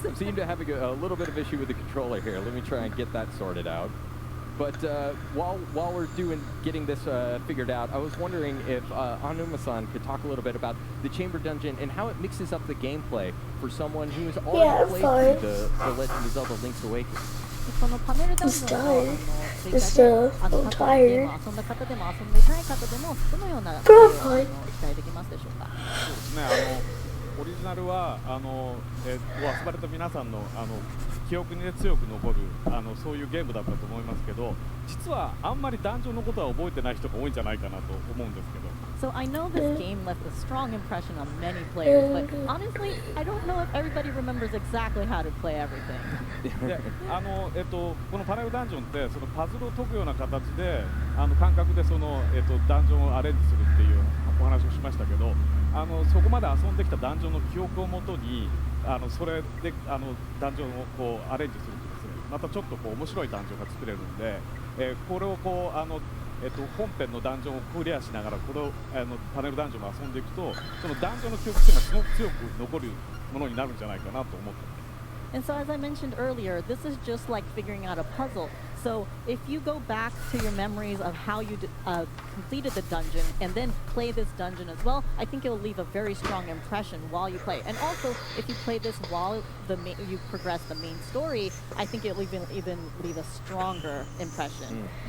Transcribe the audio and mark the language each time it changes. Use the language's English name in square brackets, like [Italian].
[English] I seem to have a little bit of issue with the controller here. Let me try and get that sorted out. But while we're getting this figured out, I was wondering if Anuma-san could talk a little bit about the chamber dungeon and how it mixes up the gameplay for someone who has already played through the Legend of Zelda: Link's Awakening. [Japanese] このパネルダンジョンの追加 [English] Just [Japanese] で [English] I'm tired. [Japanese] 遊んだ方でも遊んでない方でもどのようなプレイを期待できますでしょうか。そうですね。オリジナルはを遊ばれた皆さんの記憶に強く残るそういうゲームだったと思いますけど、実はあんまりダンジョンのことは覚えてない人が多いんじゃないかなと思うんですけど。 [English] So I know this game left a strong impression on many players, but honestly, I don't know if everybody remembers exactly how to play everything. [Japanese] でこのパネルダンジョンってそのパズルを解くような形で感覚でそのダンジョンをアレンジするっていうお話をしましたけど、そこまで遊んできたダンジョンの記憶をもとにそれでダンジョンをこうアレンジするとですね、またちょっとこう面白いダンジョンが作れるんで、これをこう本編のダンジョンをクリアしながらこれをパネルダンジョンを遊んでいくと、そのダンジョンの記憶っていうのはすごく強く残るものになるんじゃないかなと思ってます。 [English] And so as I mentioned earlier, this is just like figuring out a puzzle. So if you go back to your memories of how you completed the dungeon and then play this dungeon as well, I think it will leave a very strong impression while you play. And also, if you play this while you progress the main story, I think it will even leave a stronger impression.